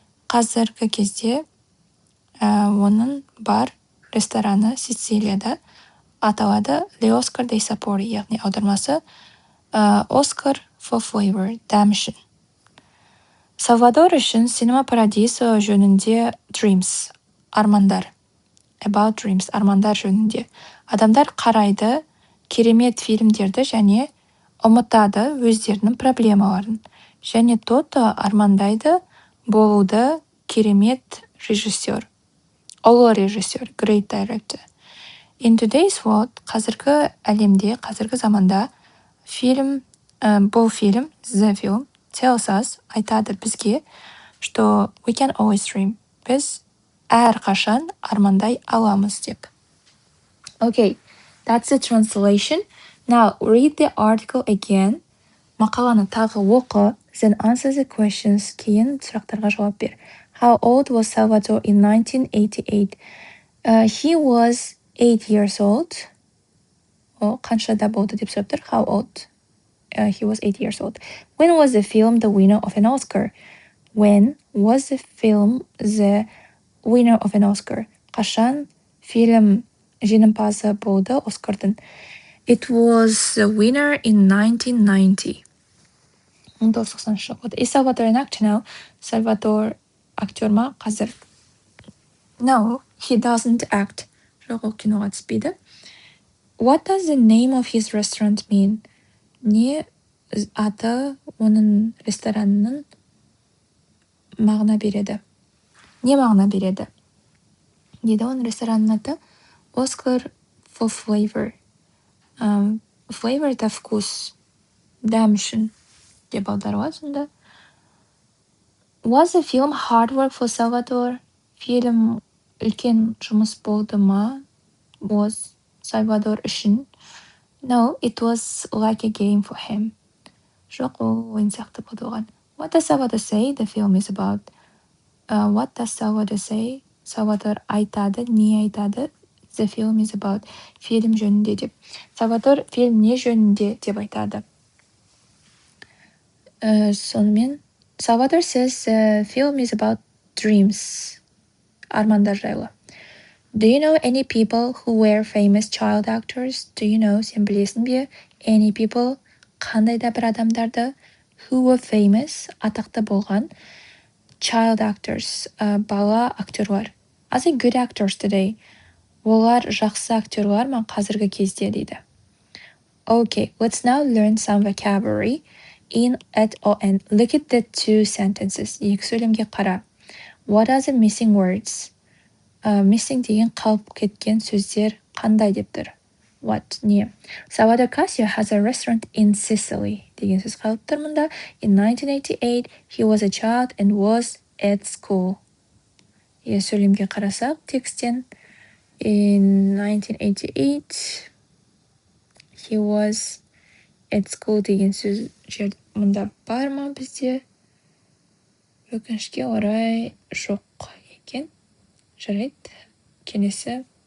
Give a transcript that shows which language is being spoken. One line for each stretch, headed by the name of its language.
Kazakh: Қазіргі кезде оның бар рестораны Сицилияда аталады The Oscar dei Sapori, яғни аудармасы Oscar for Flavor, дәм үшін. Салвадор үшін Cinema Paradiso жөнінде Dreams, армандар.
English: About Dreams,
Kazakh: армандар жөнінде. Адамдар қарайды керемет фильмдерді және ұмытады өздерінің проблемаларын. Және Тото армандайды болуды керемет режиссер, ұлы режиссер,
English: great director. In today's world,
Kazakh: қазіргі әлемде, қазіргі заманда бұл фильм,
English: The Film, tells us,
Kazakh: айтады бізге,
English: что we can always dream.
Kazakh: Біз әрқашан армандай аламыз деп.
English: Okay, that's the translation. Now read the article again.
Kazakh: Мақаланы тағы оқы,
English: then answer the questions.
Kazakh: Кейін сұрақтарға жауап бер.
English: How old was Salvador in 1988? He was 8 years old.
Kazakh: Қаншада болды деп сұрап тұр.
English: How old? He was 8 years old. When was the film the winner of an Oscar? When was the film the winner of an Oscar?
Kazakh: Қашан фильм жеңімпазы болды Оскардың?
English: It was the winner in 1990. 1990 жылы. Is Salvador an actor now?
Kazakh: Salvador актер ма қазір?
English: No, he doesn't act.
Kazakh: Жоқ, ол киноға түспейді.
English: What does the name of his restaurant mean?
Kazakh: Не аты оның ресторанының мағына береді? Не мағына береді? Дейді оның ресторанның аты Oscar for Flavor. Flavor
Russian: это вкус,
Kazakh: дәм үшін деп аударылады сонда.
English: Was the film hard work for Salvador?
Kazakh: Фильм үлкен жұмыс болды ма?
English: Was Salvador үшін? No, it was like a game for him.
Kazakh: Жоқ, ол ойын сияқты болды оған.
English: What does Salvador say the film is about? What does Salvador say?
Kazakh: Salvador айтады, не айтады?
English: The film is about.
Kazakh: Фильм жөнінде деп. Salvador фильм не жөнінде деп айтады.
English: Сонымен, Salvador says the film is about dreams.
Kazakh: Армандар жайлы.
English: Do you know any people who were famous child actors? Do you know,
Kazakh: сен білесің бе?
English: Any people,
Kazakh: қандай да бір адамдарды,
English: who were famous,
Kazakh: атақты болған,
English: child actors,
Kazakh: бала актерлар.
English: Are they good actors today?
Kazakh: Олар жақсы актерлар ма қазіргі кезде дейді.
English: Okay, let's now learn some vocabulary in at or and. Look at the two sentences.
Kazakh: Екі сөйлемге қара.
English: What are the missing words?
Kazakh: Missing деген қалып кеткен сөздер қандай деп тұр?
English: What? Не? Salvador Casio has a restaurant in Sicily
Kazakh: деген сөз қалып тұр мұнда.
English: In 1988, he was a child and was at school.
Kazakh: Сөйлемге қарасақ текстен.
English: In 1988, he was at school
Kazakh: деген сөз жер мұнда бар ма бізде? Өкінішке орай жоқ екен. Жарайды, келесі.